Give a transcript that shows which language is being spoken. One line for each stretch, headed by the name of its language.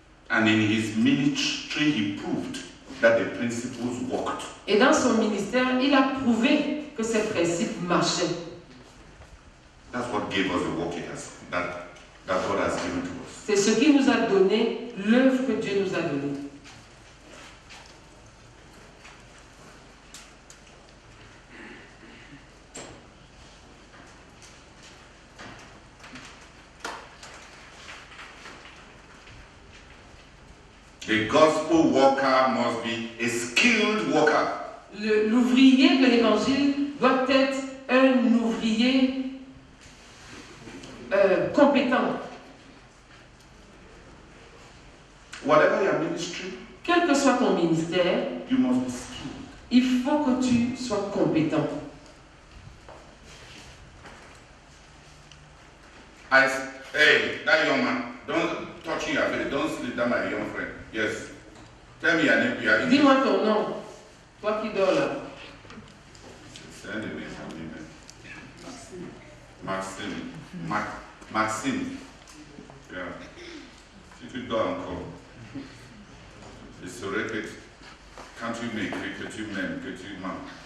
English: And in his ministry, he proved that the principles worked.
French: Et dans son ministère, il a prouvé que ces principes marchaient.
English: That's what gave us the work he has, that God has given to us.
French: C'est ce qui nous a donné l'œuvre que Dieu nous a donnée.
English: The gospel worker must be a skilled worker.
French: L'ouvrier de l'évangile doit être un ouvrier compétent.
English: Whatever your ministry,
French: Quel que soit ton ministère,
English: you must be skilled.
French: il faut que tu sois compétent.
English: Hey, that young man, don't touch your face, don't sleep down my young friend. Yes. Tell me your name, your English.
French: Dis-moi ton nom, toi qui dors là.
English: Send me some email. Maxime. Maxime. Yeah.
French: Si tu dors encore, je saurais que quand tu m'écris que tu m'aimes, que tu mens.